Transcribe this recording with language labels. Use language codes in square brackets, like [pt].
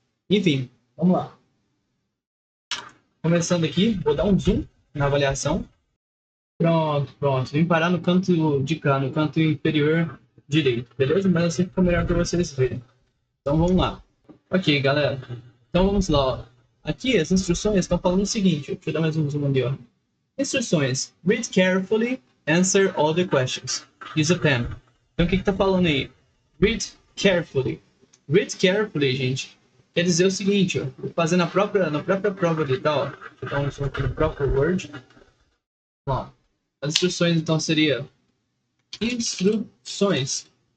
[pt] Enfim, vamos lá. Começando aqui, vou dar um zoom na avaliação. Pronto. Vim parar no canto de cá, no canto inferior direito, beleza? Mas assim fica melhor para vocês verem. Então vamos lá. Ok, galera. Então vamos lá, ó. Aqui as instruções estão falando o seguinte, deixa eu dar mais um zoom ali, ó. Instruções. [en] Read carefully, answer all the questions. Use a pen. [pt] Então o que está falando aí? [en] Read carefully. Read carefully, [pt] gente, quer dizer o seguinte, ó. Vou fazer na própria prova ali, tá? Ó. Deixa eu dar um zoom aqui no próprio Word. Ó. As instruções então seria instruções.